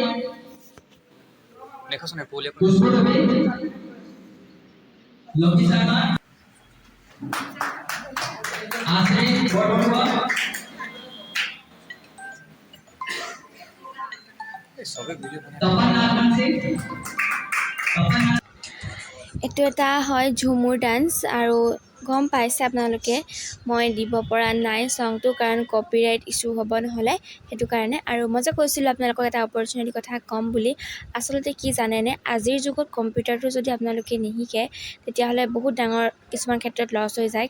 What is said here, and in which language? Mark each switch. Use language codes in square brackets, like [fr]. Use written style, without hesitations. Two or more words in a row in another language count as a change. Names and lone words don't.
[as] खुशबू दुबे लकी शर्मा आश्रय बड़बड़ुआ तपन नारायण सिंह এইটো এটা হয় ঝুমুৰ ডান্স, আৰু গম পাইছে আপোনালোকে মই দিব পৰা নাই চংটো, কাৰণ [en] copyright issue [as] হ'ব নহ'লে, সেইটো কাৰণে। আৰু মই যে কৈছিলোঁ আপোনালোকক এটা অপৰচুনিটিৰ কথা ক'ম বুলি, আচলতে কি জানেনে, আজিৰ যুগত কম্পিউটাৰটো যদি আপোনালোকে নিশিকে তেতিয়াহ'লে বহুত ডাঙৰ কিছুমান ক্ষেত্ৰত লছ হৈ যায়।